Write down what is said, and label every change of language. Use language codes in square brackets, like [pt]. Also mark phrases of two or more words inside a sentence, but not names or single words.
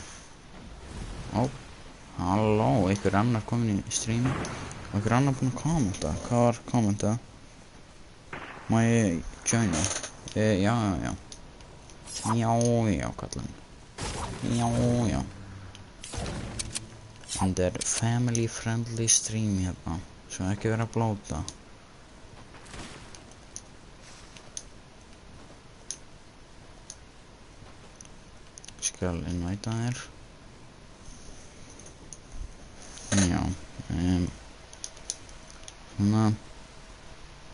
[is] Ó, halló, einhver annar komin í streami. Og einhver annar búinn að kommenta. Hvað var kommentað? Má ég joina? Já. Já, kallan. Já. Þetta er [en] family friendly stream [is] hérna. Svo ekki vera að blóta. Skal invita þér. Já. Svona.